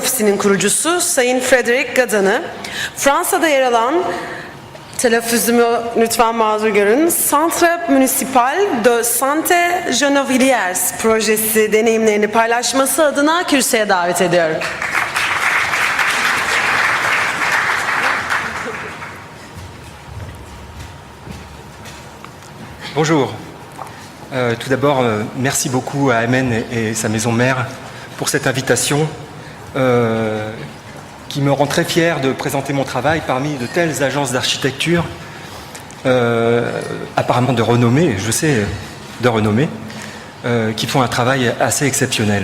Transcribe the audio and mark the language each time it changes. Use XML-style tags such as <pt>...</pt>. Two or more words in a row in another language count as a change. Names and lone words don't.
<tr>Projesi'nin kurucusu Sayın Frédéric Gadan'ı Fransa'da yer alan, telaffuzumu lütfen mazur görün, Centre Municipal de Santé Gennevilliers projesi deneyimlerini paylaşması adına kürsüye davet ediyorum.</tr> <fr>Bonjour. Tout d'abord, merci beaucoup à Amen et sa maison mère pour cette invitation qui me rend très fier de présenter mon travail parmi de telles agences d'architecture apparemment de renommée, je sais de renommée, qui font un travail assez exceptionnel.</fr>